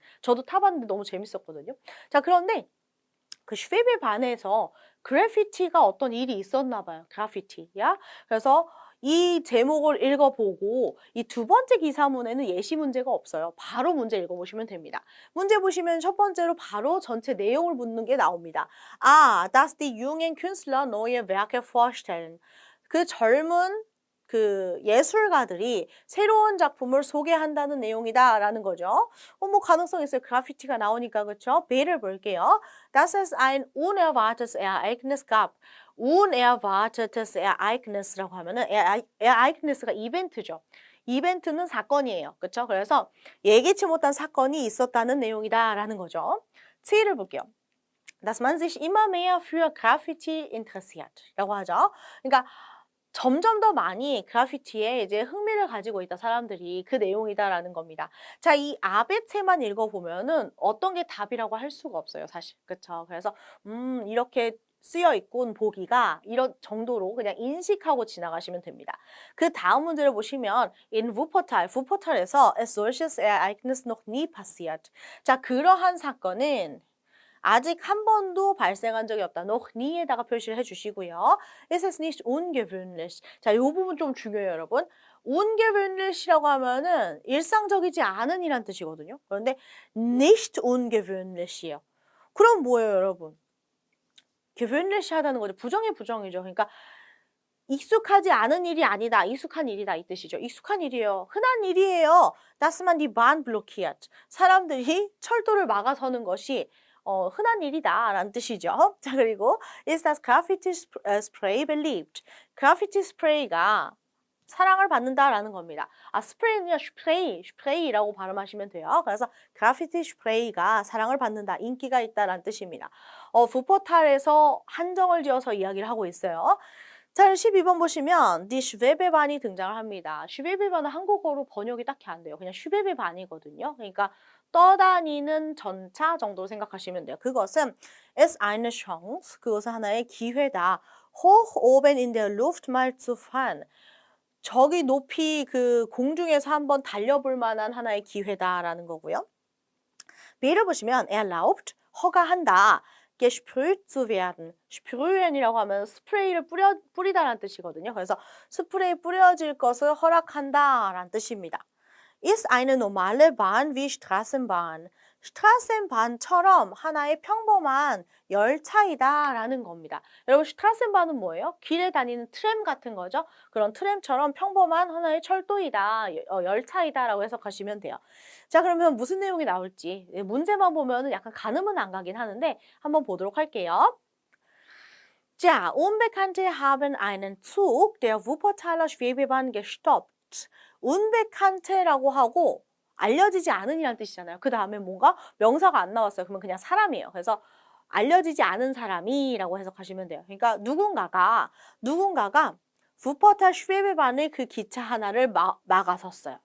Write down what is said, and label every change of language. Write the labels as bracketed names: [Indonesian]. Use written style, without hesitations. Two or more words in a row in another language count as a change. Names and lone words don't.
[Korean] 저도 타봤는데 너무 재밌었거든요. 자, 그런데 그 슈베베반에서 그래피티가 어떤 일이 있었나 봐요. 그래피티야. 그래서 이 제목을 읽어보고 이 두 번째 기사문에는 예시 문제가 없어요. 바로 문제 읽어보시면 됩니다. 문제 보시면 첫 번째로 바로 전체 내용을 묻는 게 나옵니다. [German] dass die jungen Künstler neue Werke vorstellen. [Korean] 그 젊은 그 예술가들이 새로운 작품을 소개한다는 내용이다라는 거죠. 뭐 가능성 있어요. 그래피티가 나오니까. 그렇죠? B를 볼게요. [German] Dass es ein unerwartetes Ereignis gab. unerwartetes Ereignis [Korean] 라고 하면은 Ereignis가 이벤트죠. 이벤트는 사건이에요. 그렇죠? 그래서 예기치 못한 사건이 있었다는 내용이다라는 거죠. C를 볼게요. [German] Dass man sich immer mehr für Graffiti interessiert. [Korean] 라고 하죠. 그러니까 점점 더 많이 그래피티에 이제 흥미를 가지고 있다, 사람들이. 그 내용이다라는 겁니다. 자, 이 아베체만 읽어보면은 어떤 게 답이라고 할 수가 없어요, 사실. 그쵸? 그래서, 이렇게 쓰여 있군 보기가 이런 정도로 그냥 인식하고 지나가시면 됩니다. 그 다음 문제를 보시면 [German] in Wuppertal에서 es solches Ereignis noch nie passiert. [Korean] 자, 그러한 사건은 아직 한 번도 발생한 적이 없다. [German] noch nie [Korean] 에다가 표시를 해주시고요. [German] Es ist nicht ungewöhnlich. [Korean] 자, 이 부분 좀 중요해요, 여러분. ungewöhnlich이라고 하면은 일상적이지 않은 이란 뜻이거든요. 그런데 [German] nicht ungewöhnlich [Korean] 이에요. 그럼 뭐예요, 여러분? gewöhnlich하다는 거죠. 부정이 부정이죠. 그러니까 익숙하지 않은 일이 아니다. 익숙한 일이다 이 뜻이죠. 익숙한 일이에요. 흔한 일이에요. [German] dass man die Bahn blockiert. [Korean] 사람들이 철도를 막아서는 것이 흔한 일이다 라는 뜻이죠. 자, 그리고 [German] is das Graffiti Spray beliebt? [Korean] 그래피티 스프레이가 사랑을 받는다라는 겁니다. 아, 스프레이는 슈프레이라고 발음하시면 돼요. 그래서 그래피티 슈프레이가 사랑을 받는다, 인기가 있다라는 뜻입니다. 부퍼탈에서 한정을 지어서 이야기를 하고 있어요. 자, 12번 보시면 [German] die Schwebebahn [Korean] 이 등장을 합니다. 슈베베반은 한국어로 번역이 딱히 안 돼요. 그냥 슈베베반이거든요. 그러니까 떠다니는 전차 정도로 생각하시면 돼요. [German] 그것은 ist eine Chance, [Korean] 그것은 하나의 기회다. [German] hoch oben in der Luft mal zu fahren. [Korean] 저기 높이 그 공중에서 한번 달려볼 만한 하나의 기회다라는 거고요. B를 보시면 erlaubt, 허가한다. [German] gesprüht zu werden. [Korean] sprühen이라고 하면 스프레이를 뿌리다라는 뜻이거든요. 그래서 스프레이 뿌려질 것을 허락한다라는 뜻입니다. [German] ist eine normale Bahn wie Straßenbahn. [Korean] 스트라센바hn처럼 하나의 평범한 열차이다라는 겁니다. 여러분, 스트라센바hn은 뭐예요? 길에 다니는 트램 같은 거죠. 그런 트램처럼 평범한 하나의 철도이다, 열차이다라고 해석하시면 돼요. 자, 그러면 무슨 내용이 나올지 문제만 보면은 약간 가늠은 안 가긴 하는데 한번 보도록 할게요. 자, [German] Unbekannte haben einen Zug der Wuppertaler Schwebebahn gestoppt. [Korean] Unbekannte라고 하고 알려지지 않은이라는 뜻이잖아요. 그 다음에 뭔가 명사가 안 나왔어요. 그러면 그냥 사람이에요. 그래서 알려지지 않은 사람이라고 해석하시면 돼요. 그러니까 누군가가 Wuppertal Schwebebahn의 그 기차 하나를 막아섰어요.